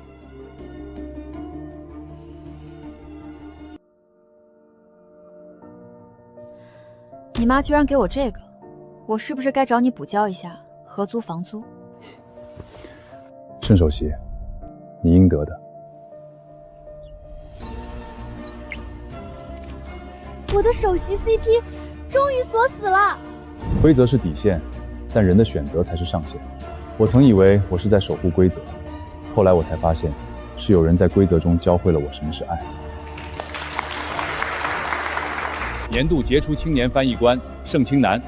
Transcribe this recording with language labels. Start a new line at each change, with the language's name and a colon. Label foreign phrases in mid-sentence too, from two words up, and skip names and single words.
Chinese: 你媽居然給我這個，我是不是該找你補交一下合租房租？盛首席，你應得的。我的首席 CP 終於鎖死了。規則是底線，但人的選擇才是上限。我曾以為我是在守護規則，後來我才發現，是有人在規則中教會了我什麼是愛。年度傑出青年翻譯官盛清南。